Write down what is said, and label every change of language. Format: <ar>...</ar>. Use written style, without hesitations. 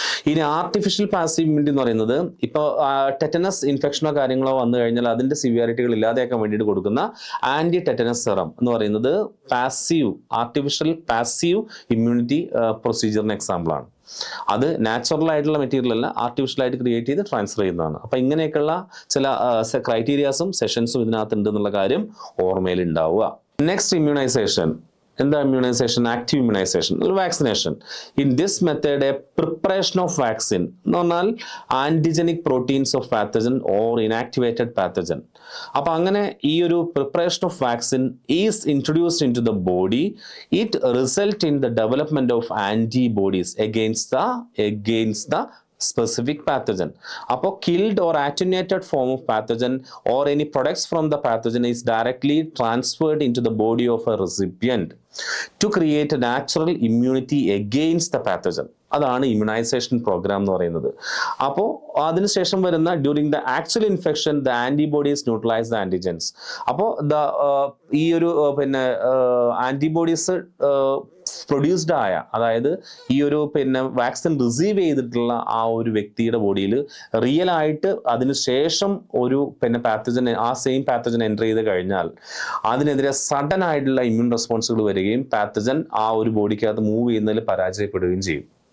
<ml>ഇനി artificial passive immunity എന്ന് പറയുന്നത് ഇപ്പോൾ ടെറ്റനസ് ഇൻഫെക്ഷനോ കാര്യങ്ങളോ വന്നു കഴിഞ്ഞാൽ അതിന്റെ സിവിയറിറ്റികൾ ഇല്ലാതെയാക്കാൻ വേണ്ടിയിട്ട് കൊടുക്കുന്ന ആന്റി ടെറ്റനസ് സെറം എന്ന് പറയുന്നത് പാസീവ് ആർട്ടിഫിഷ്യൽ പാസീവ് ഇമ്മ്യൂണിറ്റി പ്രൊസീജിയറിന് എക്സാമ്പിളാണ്. അത് നാച്ചുറൽ ആയിട്ടുള്ള മെറ്റീരിയൽ അല്ല, ആർട്ടിഫിഷ്യൽ ആയിട്ട് ക്രിയേറ്റ് ചെയ്ത് ട്രാൻസ്ഫർ ചെയ്യുന്നതാണ്. അപ്പം ഇങ്ങനെയൊക്കെയുള്ള ചില ക്രൈറ്റീരിയാസും സെഷൻസും ഇതിനകത്ത് ഉണ്ട് എന്നുള്ള കാര്യം ഓർമ്മയിൽ ഉണ്ടാവുക. Next immunisation.</ml> <en>In the immunization, active immunization, vaccination. In this method, a preparation of vaccine, normal antigenic proteins of pathogen or inactivated pathogen.</en> <ml>അപ്പോൾ അങ്ങനെ ഈ ഒരു</ml> <en>preparation of vaccine is introduced into the body. It result in the development of antibodies against the specific pathogen. അപ്പോൾ killed or attenuated form of pathogen or any products from the pathogen is directly transferred into the body of a recipient to create a natural immunity against the pathogen.</en> <ml>അതാണ് immunisation programme എന്ന് പറയുന്നത്. അപ്പോൾ അതിനുശേഷം വരുന്ന</ml> <en>During the actual infection the antibodies neutralise the antigens.</en> <ml>അപ്പോൾ ഈ ഒരു പിന്നെ ആന്റിബോഡീസ് പ്രൊഡ്യൂസ്ഡ് ആയ, അതായത് ഈ ഒരു പിന്നെ വാക്സിൻ റിസീവ് ചെയ്തിട്ടുള്ള ആ ഒരു വ്യക്തിയുടെ ബോഡിയിൽ റിയൽ ആയിട്ട് അതിനുശേഷം ഒരു പിന്നെ പാത്തജൻ, ആ സെയിം പാത്തജൻ എൻ്റർ ചെയ്ത് കഴിഞ്ഞാൽ അതിനെതിരെ സഡൻ ആയിട്ടുള്ള ഇമ്മ്യൂൺ റെസ്പോൺസുകൾ വരികയും പാത്തജൻ ആ ഒരു ബോഡിക്കകത്ത് മൂവ് ചെയ്യുന്നതിൽ പരാജയപ്പെടുകയും ചെയ്യും.</ml>